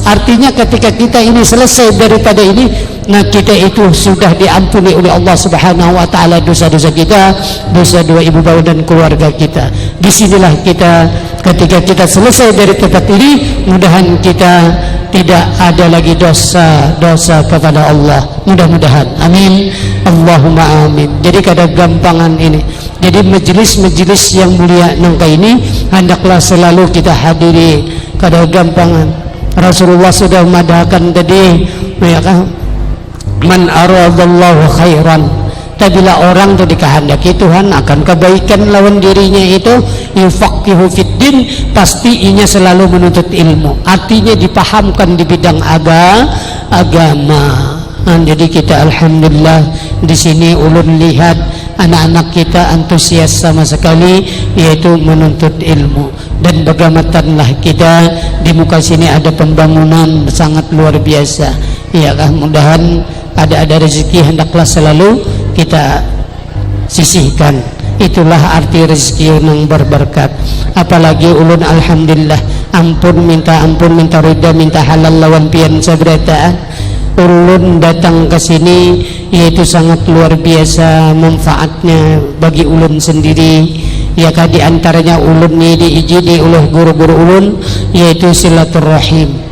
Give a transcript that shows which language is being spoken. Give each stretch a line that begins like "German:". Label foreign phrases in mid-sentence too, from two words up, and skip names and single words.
Banjar: Artinya ketika kita ini selesai daripada ini, nah kita itu sudah diampuni oleh Allah
Arabic: سبحانه وتعالى
Banjar: dosa-dosa kita, dosa dua ibu bapa dan keluarga kita. Disinilah kita ketika kita selesai dari tempat ini, mudah-mudahan kita tidak ada lagi dosa kepada Allah. Mudah-mudahan. Amin.
Arabic: اللهم آمين.
Banjar: Jadi kada gampangan ini. Jadi majelis-majelis yang mulia nangka ini hendaklah selalu kita hadiri. Kada gampangan. Rasulullah sudah memadahkan tadi, ya kan?
Arabic: من أراد الله خيرا.
Banjar: Bila orang itu dikehendaki Tuhan akan kebaikan lawan dirinya itu,
Arabic: يفقهه في الدين,
Banjar: pasti inya selalu menuntut ilmu. Artinya dipahamkan di bidang agama. Nah, jadi kita alhamdulillah di sini ulun lihat anak-anak kita antusias sama sekali, yaitu menuntut ilmu. Dan bagamatanlah kita di muka sini ada pembangunan sangat luar biasa. Ya kan, mudahan ada rezeki hendaklah selalu kita sisihkan. Itulah arti rezeki yang berberkat. Apalagi ulun alhamdulillah ampun minta rida, minta halal lawan pian sabarataan. Ulun datang ke sini yaitu sangat luar biasa manfaatnya bagi ulun sendiri. Ya kan, di antaranya ulun ini diijini oleh guru-guru ulun yaitu silaturahim.